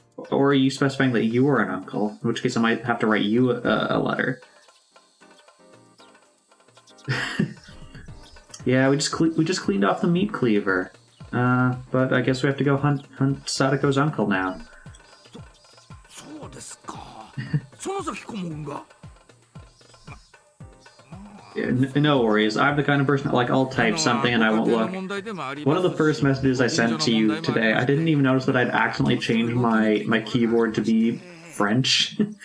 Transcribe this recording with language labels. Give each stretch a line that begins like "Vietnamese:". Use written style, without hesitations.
English: Or are you specifying that you are an uncle? In which case I might have to write you a letter. Yeah, we just cleaned off the meat cleaver. But I guess we have to go hunt Satoko's uncle now.
Japanese: そうですか。園崎顧問が。
English: Yeah, no worries. I'm the kind of person that, like, I'll type something and I won't look. One of the first messages I sent to you today, I didn't even notice that I'd accidentally changed my keyboard to be French.